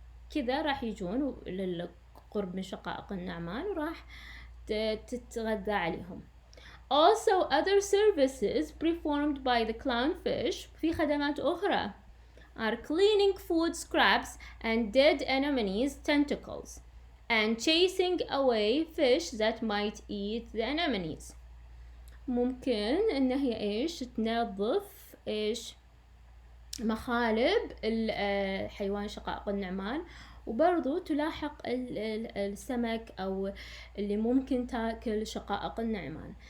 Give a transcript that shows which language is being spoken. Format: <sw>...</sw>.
<ar>كذا راح يجون للقرب من شقائق النعمان وراح تتغذى عليهم.</ar> <en>Also, other services performed by the clownfish</en> <ar>في خدمات أخرى</ar> <en>are cleaning food scraps and dead anemones tentacles and chasing away fish that might eat the anemones.</en> <ar>ممكن إن هي إيش تنظف إيش مخالب الحيوان شقائق النعمان وبرضو تلاحق السمك أو اللي ممكن تاكل شقائق النعمان.</ar>